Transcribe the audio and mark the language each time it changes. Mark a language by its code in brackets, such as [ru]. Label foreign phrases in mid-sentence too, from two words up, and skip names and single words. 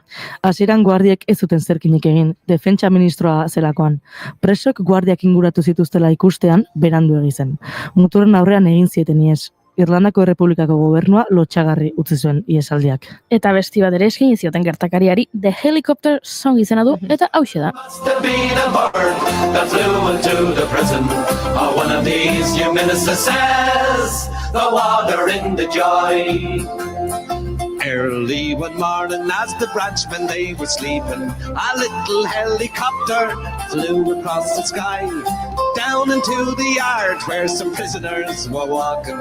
[eu] Hasieran guardiek ez zuten zerkinik egin, defentsa ministroa zelakoan. Presok guardiak inguratu zituztela ikustean, berandu egizen. Muturren aurrean egin zieten ihes. Irlandako Errepublikako gobernua lotxagarri utzi zuen ihesaldiak. Eta besti bat ere eskaini zioten gertakariari The Helicopter Song izena du, eta hauxe da. [en] Must have been a bird that flew into the prison. One of these new ministers says the water in the joy. Early one morning as the branchmen they were sleeping, a little helicopter flew across the sky, down into the yard where some prisoners were walking.